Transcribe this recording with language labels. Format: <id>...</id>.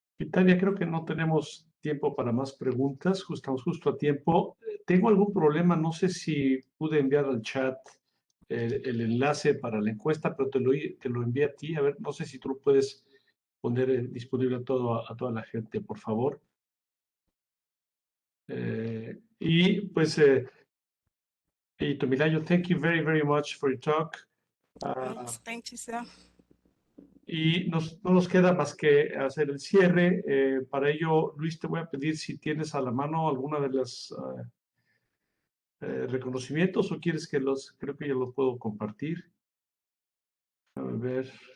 <es>Tania, creo que no tenemos tiempo para más preguntas, estamos justo a tiempo. Tengo algún problema, no sé si pude enviar al chat el enlace para la encuesta, pero te lo envié a ti. A ver, no sé si tú lo puedes poner disponible a toda la gente, por favor. Y pues,</es> <en>Tomilayo, thank you very, very much for your talk. Thank you, sir.</en> <es>Y no nos queda más que hacer el cierre. Para ello, Luis, te voy a pedir si tienes a la mano alguna de las reconocimientos o quieres que creo que yo los puedo compartir. A ver.</es>